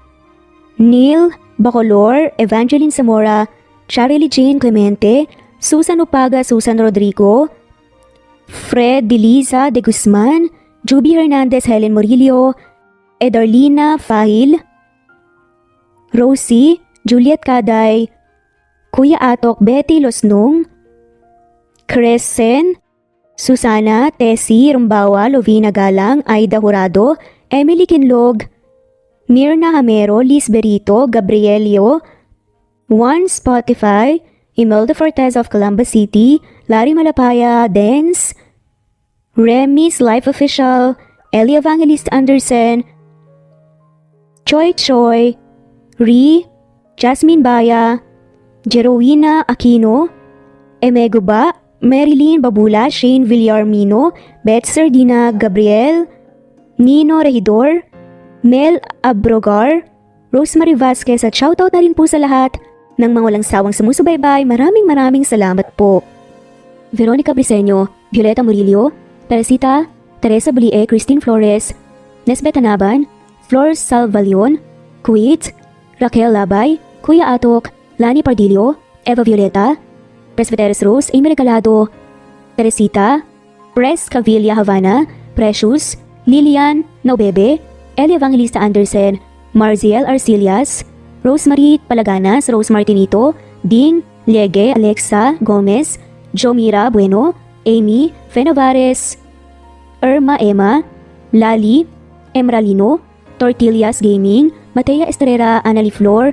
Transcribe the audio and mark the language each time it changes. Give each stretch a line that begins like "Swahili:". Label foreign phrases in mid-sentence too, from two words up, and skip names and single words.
Filipino: Neil Bacolor, Evangeline Zamora, Charlie Jane Clemente, Susan Upaga, Susan Rodrigo, Fred Deliza de Guzman, Juby Hernandez, Helen Murillo, Edarlina Fahil, Rosie, Juliet Kaday, Kuya Atok, Betty Losnong, Crescen, Susana, Tessie, Rumbawa, Lovina Galang, Aida Jurado, Emily Kinlog, Mirna Hamero, Liz Berito, Gabrielio, Juan Spotify, Imelda Fortez of Calamba City, Larry Malapaya, Dance, Remy's Life Official, Ellie Evangelist Anderson, Choi, Ri, Jasmine Baya, Jerowina Aquino, Emeguba, Marilyn Babula, Shane Villarmino, Beth Sardina, Gabriel, Nino Regidor, Mel Abrogar, Rosemary Vasquez at shoutout na rin po sa lahat ng mga walang sawang sumusubaybay. Maraming salamat po. Veronica Briseño, Violeta Murillo, Teresita, Teresa Bulie, Christine Flores, Nesbeth Anaban, Flor Salvalion, Kuwait, Raquel Labay, Kuya Atok, Lani Pardillo, Eva Violeta, Presbyteris Rose, Amy Regalado, Teresita, Pres Cavilla Havana, Precious, Lilian Naubebe, Eli Evangelista Anderson, Marziel Arcilias, Rosemary Palaganas, Rose Martinito, Ding, Liege, Alexa Gomez, Jomira Bueno, Amy Fenovares, Irma Emma, Lali, Emralino, Tortillas Gaming, Matea Estrera, Anali Flor,